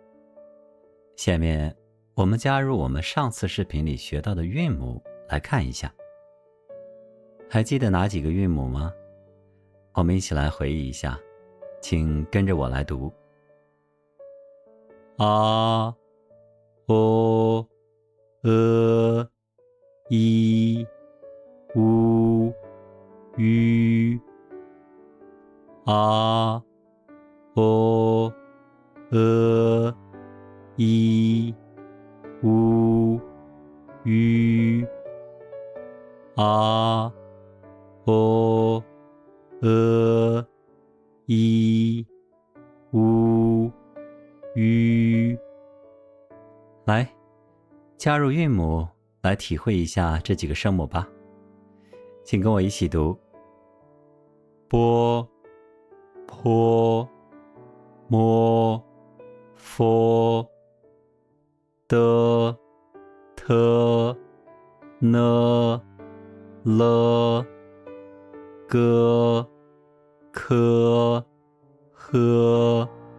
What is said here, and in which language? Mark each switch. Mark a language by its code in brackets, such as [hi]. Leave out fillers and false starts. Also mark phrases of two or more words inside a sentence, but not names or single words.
[zh] 下面我们加入我们上次视频里学到的韵母来看一下。还记得哪几个韵母吗？我们一起来回忆一下，请跟着我来读： 啊、o、i、u、u、啊、o、i、u、u、啊、o、i、u、u。来，加入韵母来体会一下这几个声母吧。请跟我一起读：波、坡、摸、佛、的、特、呢、了、个、科、呵。